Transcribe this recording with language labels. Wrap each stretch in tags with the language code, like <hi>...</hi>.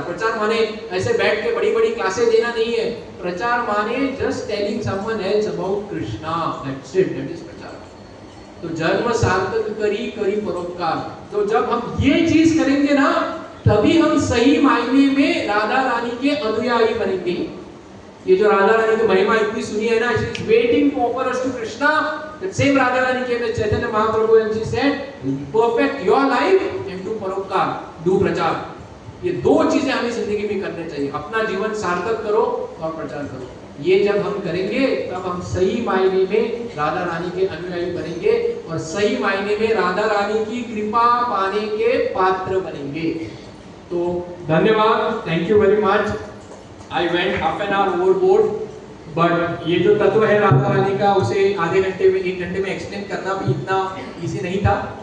<hi>प्रचार माने ऐसे बैठ के बड़ी बड़ी क्लासें देना नहीं है। प्रचार माने</hi> <en>Just telling someone else about Krishna, that's it, that is prachar.</en> <hi>तो जन्म सार्थक करी करी परोपकार। तो जब हम ये चीज करेंगे ना, तभी हम सही मायने में राधा रानी के अनुयायी बनेंगे। ये जो राधा रानी की महिमा इतनी सुनी है ना,</hi> <en>She is waiting to offer us to Krishna. That same Radha Rani came to Chaitanya Mahaprabhu and she said, perfect your life and do paropkar, do prachar.</en> <hi>ये दो चीजें हमें जिंदगी में करने चाहिए, अपना जीवन सार्थक करो और प्रचार करो। ये जब हम करेंगे तब हम सही मायने में राधा रानी के अनुयायी बनेंगे और सही मायने में राधा रानी की कृपा पाने के पात्र बनेंगे। तो धन्यवाद,</hi> <en>Thank you very much. I went half an hour overboard, but</en> <hi>ये जो तत्व है राधा रानी का, उसे आधे घंटे में, 1 घंटे में एक्सप्लेन करना भी इतना इजी नहीं था।</hi>